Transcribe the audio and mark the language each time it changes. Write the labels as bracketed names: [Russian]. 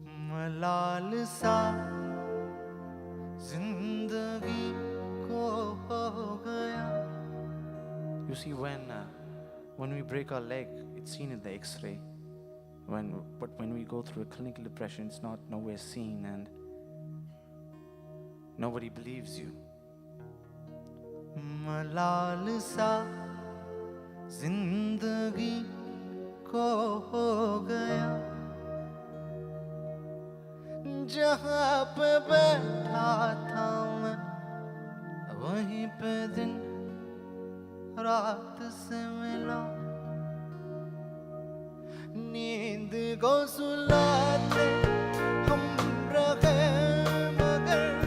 [Hindi] मलाल सा जिंदगी को हो गया [English] You see, when we break our leg, it's seen in the X-ray. But when we go through a clinical depression, it's not nowhere seen, and nobody believes you. [Hindi] मलाल सा जिंदगी को हो गया जहाँ पे बैठा था मैं वहीं पे दिन रात से मिला नींद को सुलाते हम रहे मगर